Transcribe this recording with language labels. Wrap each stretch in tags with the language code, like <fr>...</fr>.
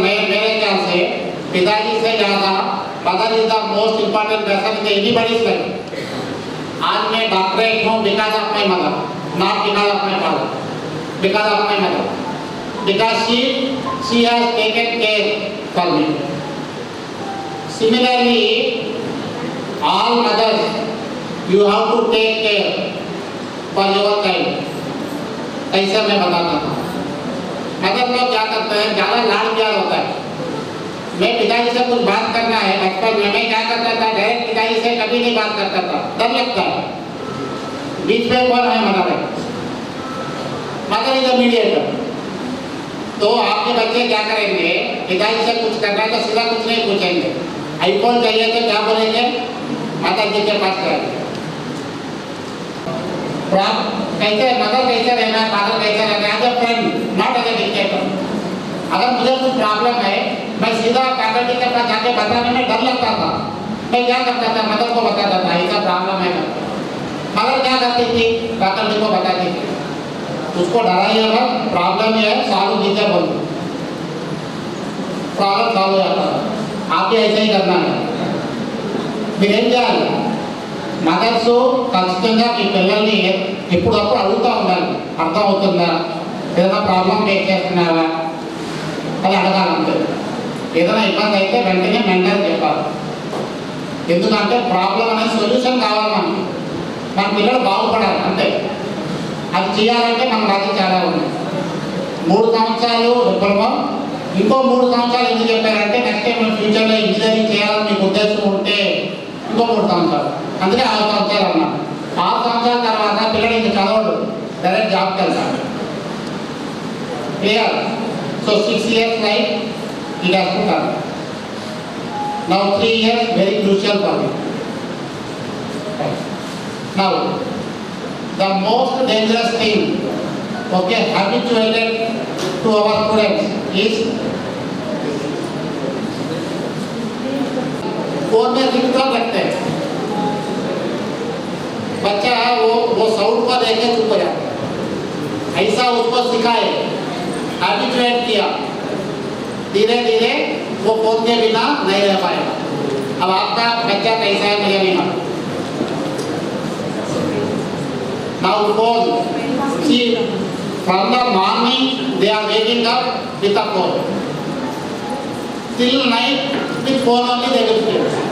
<hi>मेरे ख्याल से पिताजी से ज्यादा</hi> <en>Mother is the most important person in anybody's life.</en> <hi>आज मैं डॉक्टरेट हूँ</hi> <en>Because of my mother, not because of my father, because of my mother, because she has taken care for me. Similarly all mothers, you have to take care for your child।</en> <hi>ऐसा मैं बताता हूँ। Mother लोग क्या करते हैं, ज्यादा लाड़ प्यार होता है। मैं पिताजी से कुछ बात करना है, बचपन में मैं क्या करता था, डायरेक्ट पिताजी से कभी नहीं बात करता था, डर लगता है। बीच में कौन है, मदर है।</hi> <en>Mother is a mediator.</en> <hi>तो आपके बच्चे क्या करेंगे, पिताजी से कुछ करना है तो सीधा कुछ नहीं पूछेंगे। आईफोन चाहिए तो क्या बोलेंगे, माता जी के पास जाएंगे। कैसे मदर कैसे रहना, फादर कैसे रहना,</hi> <en>As a friend, not as a dictator.</en> <hi>अगर मुझे कुछ प्रॉब्लम है, मैं सीधा फैकल्टी के पास जाके बताने में डर लगता था। मैं क्या करता था, मदर को बताता था ऐसा प्रॉब्लम है। मदर क्या करती थी, फैकल्टी को बताती थी। उसको डराइए मत, प्रॉब्लम ये है, सॉल्व कीजिए, बोल प्रॉब्लम सॉल्व हो जाता है। आप भी ऐसा ही करना है।</hi> <te>మీరేం చేయాలి, మదర్స్ ఖచ్చితంగా మీ పిల్లల్ని ఎప్పుడప్పుడు అడుగుతూ ఉండాలి, అర్థమవుతుందా, ఏదైనా ప్రాబ్లం ఫేస్ చేస్తున్నావా అది అడగాలంటే। ఏదైనా ఇబ్బంది అయితే వెంటనే మెంటర్ చెప్పాలి, ఎందుకంటే ప్రాబ్లం అనేది సొల్యూషన్ కావాలి మనకి, మన పిల్లలు బాగుపడాలి అంతే। అది చేయాలంటే మన బాధ్యత చాలా ఉంది। 3 సంవత్సరాలు డిప్లొమా, ఇంకో 3 సంవత్సరాలు ఎందుకు చెప్పారంటే నెక్స్ట్ టైం ఫ్యూచర్లో ఇంజనీరింగ్ చేయాలని మీకు ఉద్దేశం ఉంటే ఇంకో 3 సంవత్సరాలు, అందుకే 6 సంవత్సరాలు అన్నారు। 6 సంవత్సరాల తర్వాత పిల్లలు ఇంక చదవడు, డైరెక్ట్ జాబ్కి వెళ్తాడు। Clear?</te> <en>So 6 years life it has to come. Now 3 years very crucial for me. Now the most dangerous thing, okay, habituated to our students is</en> <hi>phone में रिंगटोन रखते हैं। बच्चा वो साउंड को देखे चुप हो जाता है। ऐसा उसको सिखाए, हैबिचुएट किया, धीरे धीरे वो फोन के बिना नहीं रह पाएगा। अब आपका बच्चा कैसा है मुझे नहीं मालूम।</hi> <en>Now phone, see, from the morning they are waking up with a phone, till night with phone only they will sleep।</en>